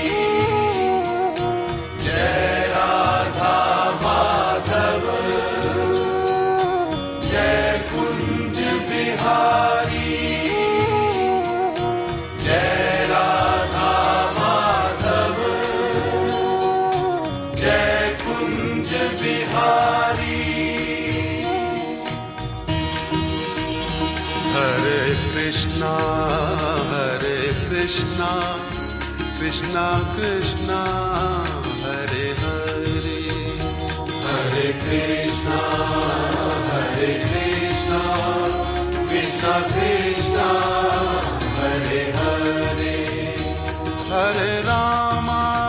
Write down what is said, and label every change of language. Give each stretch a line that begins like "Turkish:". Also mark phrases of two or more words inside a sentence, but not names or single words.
Hindi: जय राधा माधव जय कुंज बिहारी जय राधा माधव जय कुंज बिहारी
Sanskrit: हरे कृष्णा कृष्ण कृष्ण कृष्ण हरे हरे हरे कृष्ण कृष्ण कृष्ण हरे हरे हरे राम